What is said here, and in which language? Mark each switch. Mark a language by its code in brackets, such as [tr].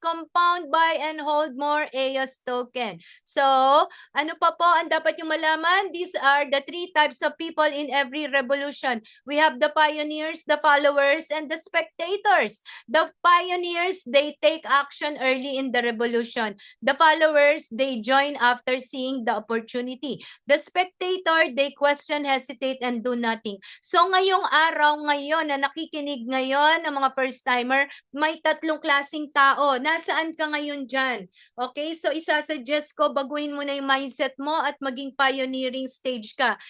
[en] Compound, buy, and hold more EOS token. [tl] So, ano pa po ang dapat yung malaman? [en] These are the 3 types of people in every revolution. We have the pioneers, the followers, and the spectators. The pioneers, they take action early in the revolution. The followers, they join after seeing the opportunity. The spectator, they question, hesitate, and do nothing. [tl] So ngayong araw ngayon na nakikinig ngayon ng mga first-timer, may 3 klaseng tao. Nasaan ka ngayon dyan? Okay, so isasuggest ko, baguhin mo na yung mindset mo at maging pioneering stage ka.